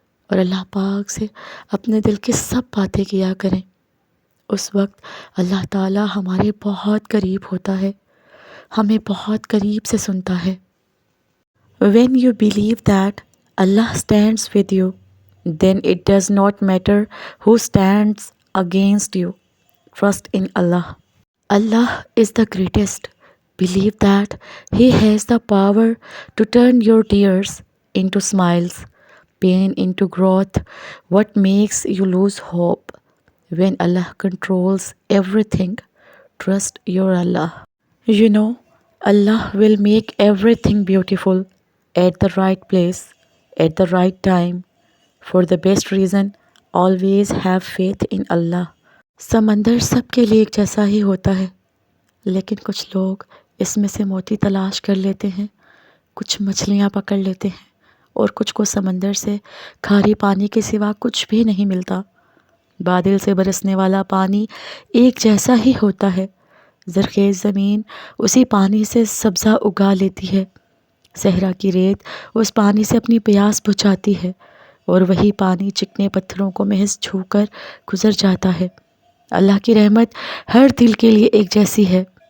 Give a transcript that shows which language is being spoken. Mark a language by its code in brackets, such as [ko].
[ur] اور اللہ پاک سے اپنے دل کی سب باتیں کیا کریں۔ اس وقت اللہ تعالیٰ ہمارے بہت قریب ہوتا ہے، ہمیں بہت قریب سے سنتا ہے۔ [en] When you believe that Allah stands with you, then it does not matter who stands against you. Trust in Allah. Allah is the greatest. Believe that He has the power to turn your tears into smiles, pain into growth. What makes you lose hope? When Allah controls everything, trust your Allah. You know, Allah will make everything beautiful at the right place, at the right time. For the best reason, always have faith in Allah. [ur] سمندر سب کے لیے ایک جیسا ہی ہوتا ہے، لیکن کچھ لوگ اس میں سے موتی تلاش کر لیتے ہیں، کچھ مچھلیاں پکڑ لیتے ہیں، اور کچھ کو سمندر سے کھارے پانی کے سوا کچھ بھی نہیں ملتا۔ بادل سے برسنے والا پانی ایک جیسا ہی ہوتا ہے، زرخیز زمین اسی پانی سے سبزہ اگا لیتی ہے، صحرا کی ریت اس پانی سے اپنی پیاس بجھاتی ہے، اور وہی پانی چکنے پتھروں کو محض چھو کر گزر جاتا ہے۔ اللہ کی رحمت ہر دل کے لیے ایک جیسی ہے۔